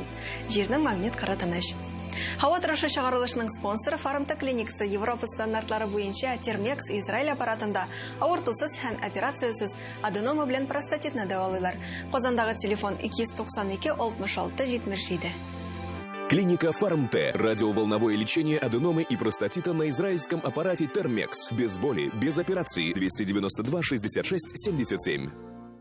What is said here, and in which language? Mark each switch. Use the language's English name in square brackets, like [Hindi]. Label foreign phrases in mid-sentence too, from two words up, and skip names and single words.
[Tatar] Җирнең магнит кыры тыныч. Һава торышы чыгарылышының спонсоры Фармта клиникасы Европа стандартлары буенча Термекс Израиль аппаратында авыртусыз һәм операциясыз аденома белән простатитны дәвалыйлар. Казандагы телефон 292 66 77. Клиника Фармте. [Russian] Радиоволновое лечение аденомы и простатита на израильском аппарате Термекс. Без боли, без операции. 292 66 77.